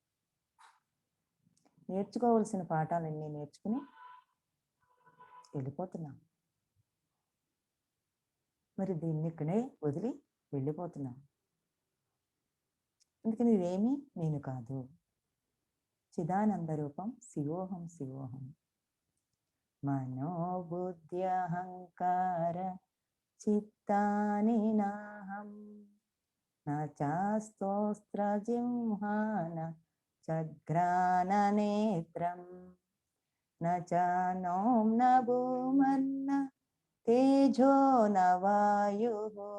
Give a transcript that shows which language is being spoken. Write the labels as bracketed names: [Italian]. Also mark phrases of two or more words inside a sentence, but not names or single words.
[Telugu] నేర్చుకోవలసిన పాఠాలన్నీ నేర్చుకుని వెళ్ళిపోతున్నాం. మరి దీన్ని ఇక్కడే వదిలి వెళ్ళిపోతున్నాం. అందుకని ఇదేమీ నేను కాదు. [Sanskrit] చిదానంద రూపం శివోహం శివోహం. मनोबुद्ध्यहङ्कार चित्तानि नाहं न चास्तोस्त्रजिह्वान चघ्राणनेत्रं न च नों न भूमन्न तेजो न वायुः